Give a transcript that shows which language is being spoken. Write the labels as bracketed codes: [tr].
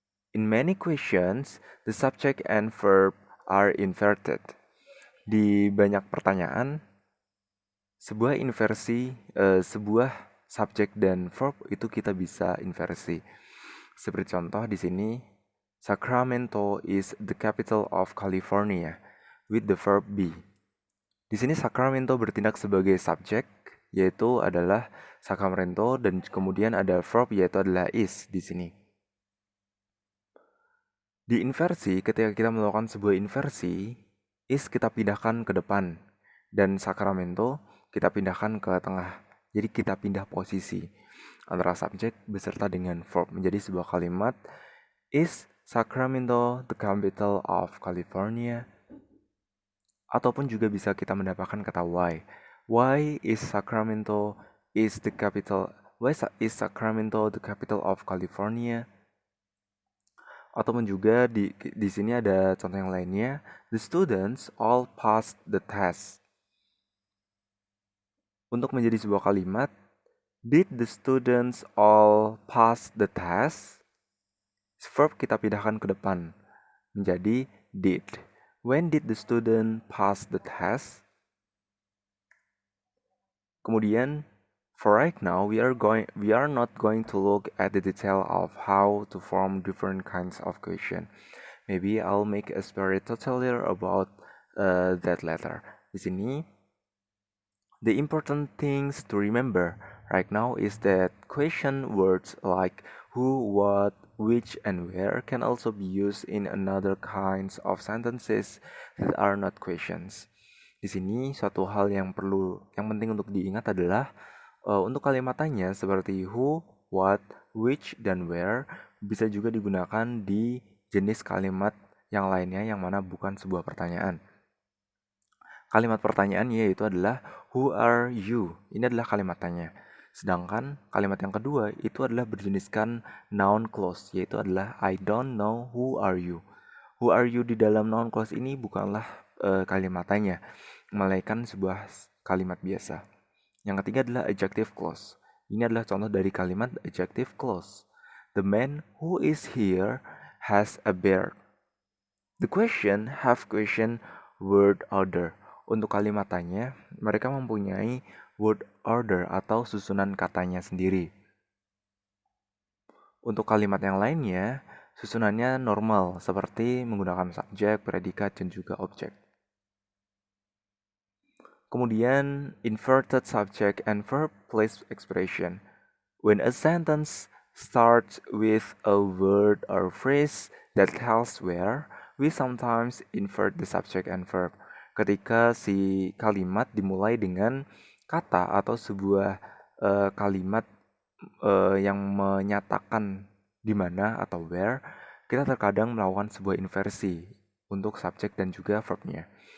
[en] In many questions, the subject and verb are inverted. [id] Di banyak pertanyaan, sebuah inversi, sebuah subjek dan verb itu kita bisa inversi. Seperti contoh di sini, [en] Sacramento is the capital of California with the verb be. [id] Di sini Sacramento bertindak sebagai subjek, yaitu adalah Sacramento, dan kemudian ada verb yaitu adalah is di sini. Di inversi, ketika kita melakukan sebuah inversi, is kita pindahkan ke depan dan Sacramento kita pindahkan ke tengah. Jadi kita pindah posisi antara subjek beserta dengan verb menjadi sebuah kalimat. [en] Is Sacramento the capital of California? [id] Ataupun juga bisa kita mendapatkan kata why. [en] Why is Sacramento is the capital? Why is Sacramento the capital of California? [id] Ataupun juga di sini ada contoh yang lainnya. [en] The students all passed the test. [id] Untuk menjadi sebuah kalimat, [en] did the students all pass the test? [id] Verb kita pindahkan ke depan menjadi did. [en] When did the student pass the test? [id] Kemudian, [en] for right now, we are not going to look at the detail of how to form different kinds of question. Maybe I'll make a separate tutorial about that later. [id] Di sini, [en] the important things to remember right now is that question words like who, what, which, and where can also be used in another kinds of sentences that are not questions. [id] Di sini suatu hal yang penting untuk diingat adalah untuk kalimat tanya seperti who, what, which, dan where bisa juga digunakan di jenis kalimat yang lainnya yang mana bukan sebuah pertanyaan. Kalimat pertanyaan yaitu adalah [en] who are you? [id] Ini adalah kalimat tanya. Sedangkan kalimat yang kedua itu adalah berjeniskan noun clause, yaitu adalah [en] I don't know who are you. Who are you [id] di dalam noun clause ini bukanlah kalimatanya, melainkan sebuah kalimat biasa. Yang ketiga adalah adjective clause. Ini adalah contoh dari kalimat adjective clause. [en] The man who is here has a beard. The question have question word order. [id] Untuk kalimatnya, mereka mempunyai word order atau susunan katanya sendiri. Untuk kalimat yang lainnya, susunannya normal seperti menggunakan subjek, predikat, dan juga objek. Kemudian, [en] inverted subject and verb place expression. When a sentence starts with a word or phrase that tells where, we sometimes invert the subject and verb. [id] Ketika si kalimat dimulai dengan kata atau sebuah kalimat yang menyatakan di mana atau where, kita terkadang melakukan sebuah inversi untuk subjek dan juga verbnya.